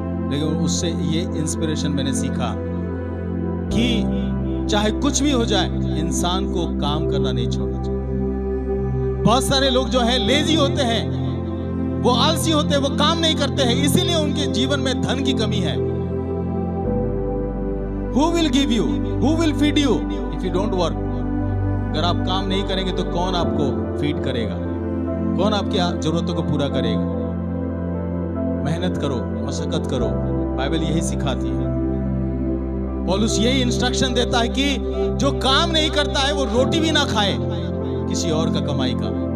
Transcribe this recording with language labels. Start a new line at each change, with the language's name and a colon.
Hindi: लेकिन उससे ये इंस्पिरेशन मैंने सीखा कि चाहे कुछ भी हो जाए, इंसान को काम करना नहीं छोड़ना चाहिए। बहुत सारे लोग जो है लेजी होते हैं, वो आलसी होते हैं, वो काम नहीं करते हैं, इसीलिए उनके जीवन में धन की कमी है।
English: Who will give you? Who will feed you if you don't work?
Hindi: अगर आप काम नहीं करेंगे तो कौन आपको फीड करेगा? कौन आपकी जरूरतों को पूरा करेगा? मेहनत करो, मशक्कत करो, बाइबल यही सिखाती है। पौलुस यही इंस्ट्रक्शन देता है कि जो काम नहीं करता है वो रोटी भी ना खाए किसी और का कमाई का।